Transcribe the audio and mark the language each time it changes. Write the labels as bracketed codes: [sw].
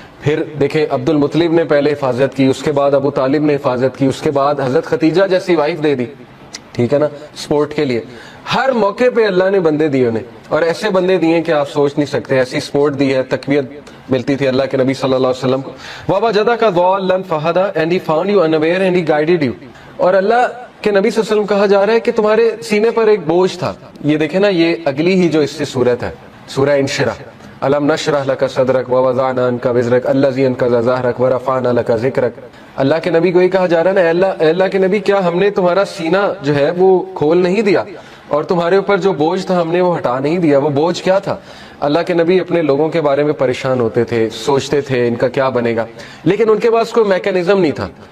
[ur] پھر دیکھیں عبد المطلب نے پہلے حفاظت کی، اس کے بعد ابو طالب نے حفاظت کی، اس کے بعد حضرت ختیجہ جیسی وائف دے دی، ٹھیک ہے نا، سپورٹ کے لیے. ہر موقع پہ اللہ نے بندے دیے انہیں، اور ایسے بندے دیے کہ آپ سوچ نہیں سکتے. ایسی سپورٹ دی ہے، تقویت ملتی تھی اللہ کے نبی صلی اللہ علیہ وسلم کو. [ar] وَوَجَدَكَ ضَالًّا فَهَدَىٰ [en] and he found you unaware and he guided you. [ur] اور اللہ کے نبی صلی اللہ علیہ وسلم کہا جا رہا ہے کہ تمہارے سینے پر ایک بوجھ تھا. یہ دیکھیں نا یہ اگلی ہی جو اس سے صورت ہے، سورہ انشرح. [ar] أَلَمْ نَشْرَحْ لَكَ صَدْرَكَ وَوَضَعْنَا عَنكَ وِزْرَكَ الَّذِي أَنقَضَ ظَهْرَكَ وَرَفَعْنَا لَكَ ذِكْرَكَ. [ur] اللہ کے نبی کو یہ کہا جا رہا ہے نا اللہ کے نبی کیا ہم نے تمہارا سینہ جو ہے وہ کھول نہیں دیا، اور تمہارے اوپر جو بوجھ تھا ہم نے وہ ہٹا نہیں دیا. وہ بوجھ کیا تھا؟ اللہ کے نبی اپنے لوگوں کے بارے میں پریشان ہوتے تھے، سوچتے تھے ان کا کیا بنے گا، لیکن ان کے پاس کوئی میکینزم نہیں تھا.